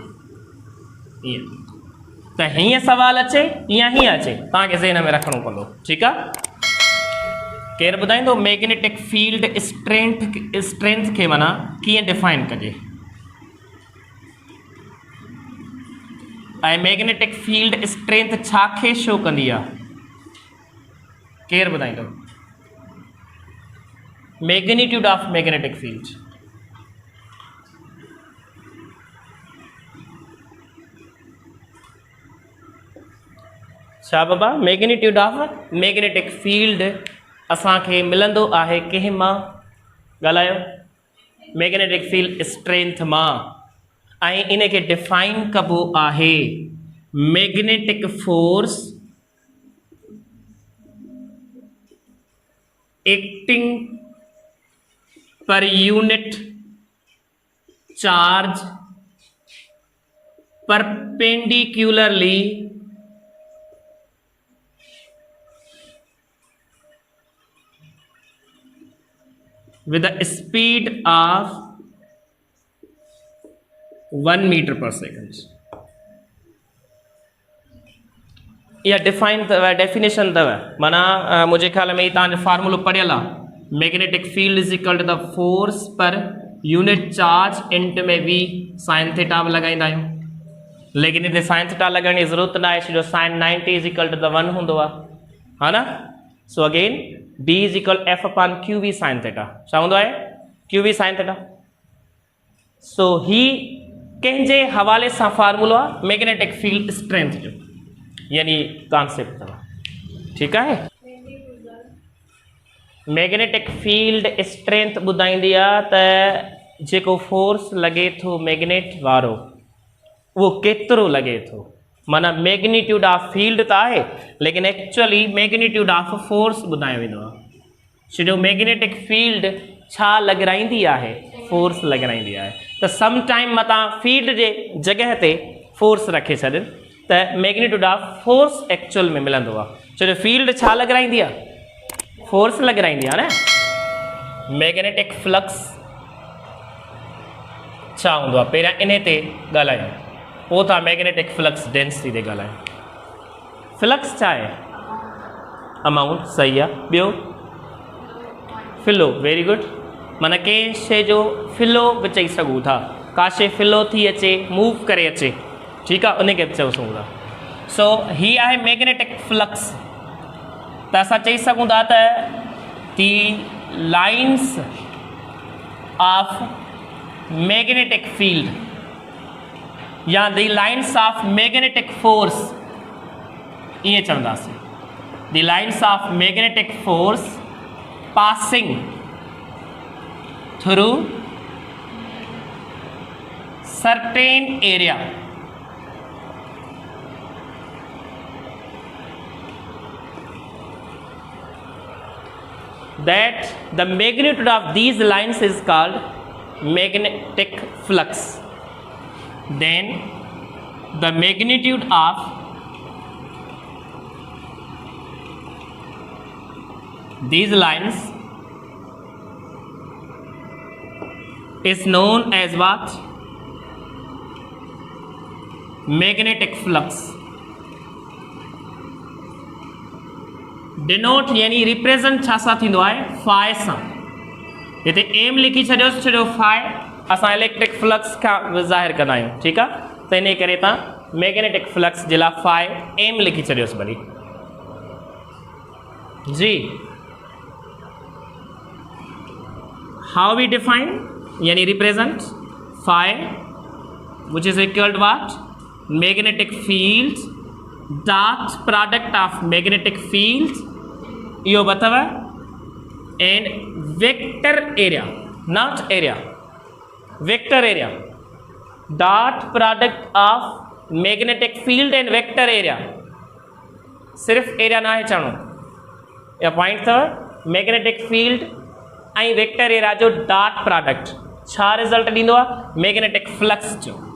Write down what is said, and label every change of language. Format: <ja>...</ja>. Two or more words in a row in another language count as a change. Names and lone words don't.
<sd>ईअं त हीअं सवाल अचे या हीअं अचे, तव्हांखे ज़हन में रखिणो पवंदो। ठीकु आहे, केरु ॿुधाईंदो</sd> <en>magnetic field strength</en> <sd>खे माना कीअं डिफाइन कजे, ऐं</sd> <en>magnetic field strength</en> <sd>छा खे शो कंदी आहे, केरु ॿुधाईंदो</sd> <en>magnitude of magnetic field.</en> <sd>छा बाबा,</sd> <en>magnitude of magnetic field</en> <sd>असांखे मिलंदो आहे कंहिं मां, ॻाल्हायो,</sd> <en>magnetic field strength</en> <sd>मां। ऐं इन खे डिफाइन कबो आहे</sd> <en>magnetic force acting per unit charge perpendicularly with a speed of 1 meter per second.</en> <sd>या</sd> <en>define definition</en> <sd>अथव माना मुझे ख्याल में तव्हांजो फार्मूलो पढ़ियल आहे</sd> <en>magnetic field is equal to the force per unit charge into</en> <sd>में</sd> <en>v sin theta</en> <sd>लॻाईंदा आहियूं लेकिन हिते</sd> <en>sin theta</en> <sd>लॻाइण जी ज़रूरत न आहे छो</sd> <en>sine 90 is equal to the 1</en> <sd>हूंदो आहे हा न</sd> <en>so again B is equal F upon q v sin theta</en> <sd>छा हूंदो आहे</sd> <en>q v sin theta</en> <sd>सो ही कंहिंजे हवाले सां फार्मूलो आहे</sd> <en>magnetic field strength</en> <sd>जो यानी कॉन्सेप्ट अथव ठीकु आहे</sd> <en>magnetic field strength</en> <sd>ॿुधाईंदी आहे त जेको फोर्स लॻे थो मैग्नेट वारो उहो केतिरो लॻे थो माना</sd> <en>magnitude of field</en> <sd>त आहे लेकिन</sd> <en>actually magnitude of force</en> <sd>ॿुधायो वेंदो आहे छो मैग्नेटिक फील्ड छा लॻाराईंदी आहे फोर्स लॻाराईंदी आहे त</sd> <en>some time</en> <sd>मतां फील्ड जे जॻह ते फोर्स रखे छॾनि त</sd> <en>magnitude of force actual</en> <sd>में मिलंदो आहे छो फील्ड छा लॻाराईंदी आहे फोर्स लॻाराईंदी आहे न</sd> <en>magnetic flux</en> <sd>छा हूंदो आहे पहिरियां इन ते ॻाल्हायूं पोइ था</sd> <en>magnetic flux density</en> <sd>ते ॻाल्हायूं फ्लक्स छा आहे अमाउंट सही आहे ॿियो</sd> <en>flow very good</en> <sd>माना कंहिं शइ जो फिलो बि चई सघूं था का शइ फिलो थी अचे मूव करे अचे ठीकु आहे उनखे बि चई सघूं था सो हीअ आहे</sd> <en>magnetic flux</en> <sd>त असां चई सघूं था त</sd> <en>the lines of magnetic field</en> <sd>या</sd> <en>the lines of magnetic force</en> <sd>ईअं चवंदासीं</sd> <en>the lines of magnetic force passing through certain area that the magnitude of these lines is called magnetic flux then the magnitude of these lines is known as what magnetic flux डिनोट यानी रिप्रेजेंट</en> <sd>छा सां थींदो आहे फाइ सां हिते एम लिखी छॾियोसि छॾियो फाइ असां</sd> <en>electric flux</en> <sd>खां ज़ाहिर कंदा आहियूं ठीकु आहे त इन करे तव्हां</sd> <en>magnetic flux</en> <sd>जे लाइ</sd> <en>phi m</en> <sd>लिखी छॾियोसि भली</sd> <en>जी how we define यानी represent phi which is equal to what magnetic field dot product of magnetic field</en> <sd>इहो अथव</sd> <en>and vector area not area vector area dot product of magnetic field and vector area</en> <sd>सिर्फ़ एरिया ना है चवणो या पॉइंट अथव</sd> <en>magnetic field</en> <sd>ऐं</sd> <en>vector area</en> <sd>जो</sd> <en>dot product</en> <sd>छा रिज़ल्ट ॾींदो आहे</sd> <en>magnetic flux</en> <sd>जो</sd>